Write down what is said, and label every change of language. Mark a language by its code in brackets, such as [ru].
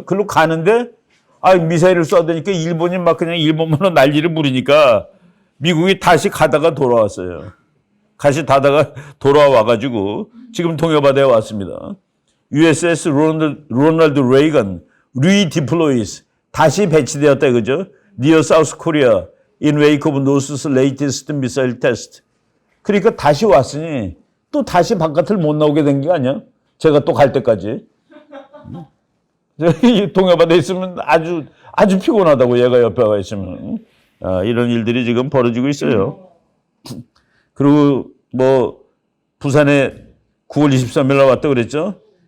[ko] 그걸로 가는데, 미사일을 쏴대니까 일본이 막 그냥 일본만로 난리를 부리니까 미국이 다시 가다가 돌아왔어요. 다시 가다가 돌아와가지고 지금 동해바다에 왔습니다. USS 로널드 레이건 리디플로이스 다시 배치되었다 이거죠. [en] Near South Korea in wake of North's latest missile test. [ko] 그러니까 다시 왔으니 또 다시 바깥을 못 나오게 된 게 아니야? 제가 또 갈 때까지. 저기 동해바다에 있으면 아주 피곤하다고 얘가 옆에 가 있으면. 이런 일들이 지금 벌어지고 있어요. 그리고 뭐 부산에 9월 23일 날 왔다 그랬죠.